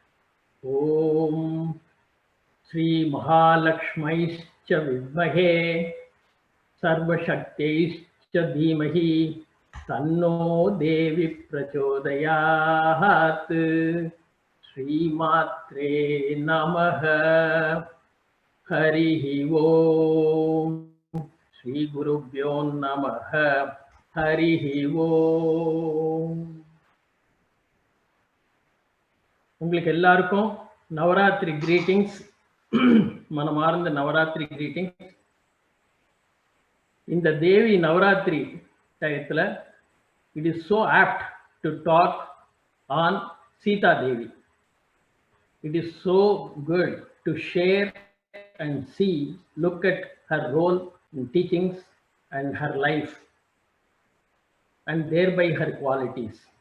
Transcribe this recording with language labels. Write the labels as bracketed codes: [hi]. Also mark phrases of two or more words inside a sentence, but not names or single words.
[sa] ॐ श्री महालक्ष्म्यैश्च विद्महे सर्वशक्त्यैश्च धीमहि तन्नो देवी प्रचोदयात् श्रीमात्रे नमः हरिः ॐ श्री गुरुभ्यो नमः हरिः ॐ. [ta] உங்களுக்கு எல்லாருக்கும் நவராத்திரி கிரீட்டிங்ஸ், மனமார்ந்த நவராத்திரி கிரீட்டிங்ஸ். இந்த தேவி நவராத்திரி டயத்தில் [en] it is so apt to talk on Sita Devi. It is so good to share and see, look at her role in teachings and her life, and thereby her qualities.